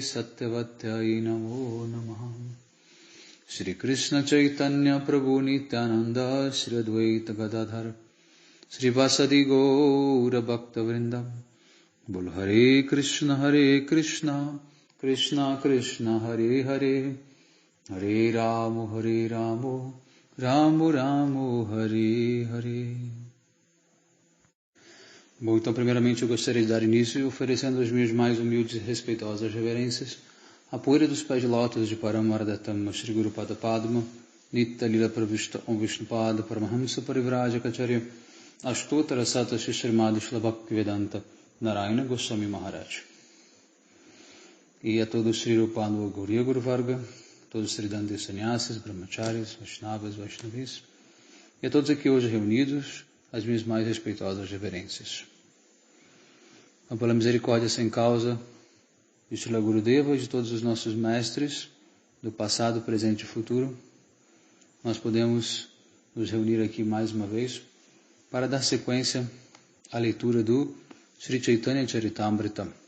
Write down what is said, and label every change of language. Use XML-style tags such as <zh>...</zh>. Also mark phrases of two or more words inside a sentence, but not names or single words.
<sa>सत्यवत्यै नमो नमः श्री कृष्ण चैतन्य प्रभु नित्यानन्द श्री अद्वैत गदाधर श्री वासादि गौर भक्त वृन्दम् बोल हरे कृष्ण कृष्ण कृष्ण हरे हरे हरे राम राम राम हरे हरे.</sa> <pt>Bom, então primeiramente eu gostaria de dar início oferecendo as minhas mais humildes e respeitosas reverências à poeira dos pés de lótus de Paramardatam Shri Guru Pada Padma Nitya Lila Pravishta Om Vishnupada Paramahamsa Parivrajacharya Ashtotara Sata Shishrimadi Shlavakvedanta Narayana Goswami Maharaj. E a todos Sri Rupanu Gauriya Guru Varga, todos Sri Dante Sannyasis, Brahmacharis, Vaishnavas, Vaishnavis, e a todos aqui hoje reunidos, as minhas mais respeitosas reverências. Pela misericórdia sem causa de Srila Gurudeva e de todos os nossos mestres, do passado, presente e futuro, nós podemos nos reunir aqui mais uma vez para dar sequência à leitura do Sri Chaitanya Charitamrita.</pt>